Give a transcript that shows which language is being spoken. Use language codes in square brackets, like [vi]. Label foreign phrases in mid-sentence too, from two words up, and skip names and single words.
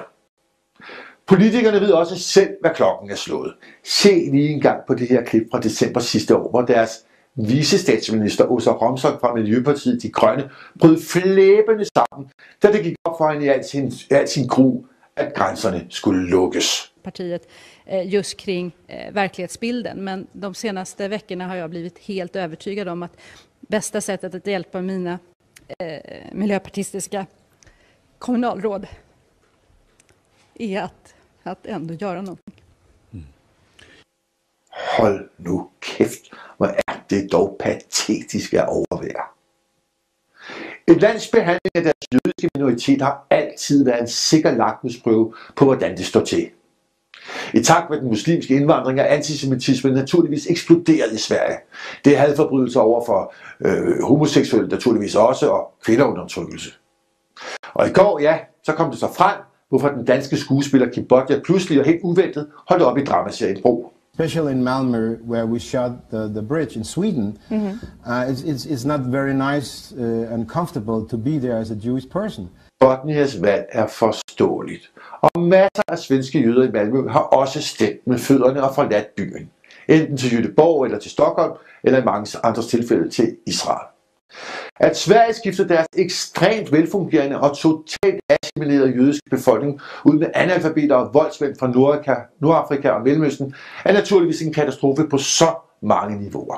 [da] Politikerne ved også selv, hvad klokken er slået. Se lige en gang på det her klip fra december sidste år, hvor deres vicestatsminister Åsa Romson fra Miljøpartiet De Grønne brød flæbende sammen, da det gik op for hende i al sin gru, at grænserne skulle lukkes. [sv] Partiet just kring verklighetsbilden, men de senaste veckorna har jag blivit helt övertygad om att bästa sättet att hjälpa mina miljöpartistiska kommunalråd är att ändå göra någonting. [da] Hold nu kæft, hvor er det dog patetisk at overvære. Et lands behandling af deres jødiske minoritet har altid været en sikker lakmusprøve på, hvordan det står til. I takt med den muslimske indvandring er antisemitismen naturligvis eksploderet i Sverige. Det er hadforbrydelser over for homoseksuelle naturligvis også, og kvindeundertrykkelse. Og i går, ja, så kom det så frem, hvorfor den danske skuespiller Kim Bodnia pludselig og helt uventet holdt op i dramaserien Bro. [en] Especially in Malmö, where we shot the bridge in Sweden, it's not very nice and comfortable to be there as a Jewish person. [da] Bodnias valg er forståeligt, og masser af svenske jøder i Malmø har også stemt med fødderne og forladt byen. Enten til Göteborg eller til Stockholm, eller i mange andre tilfælde til Israel. At Sverige skiftede deres ekstremt velfungerende og totalt assimilerede jødiske befolkning ud med analfabeter og voldsmænd fra Nordafrika og Mellemøsten er naturligvis en katastrofe på så mange niveauer.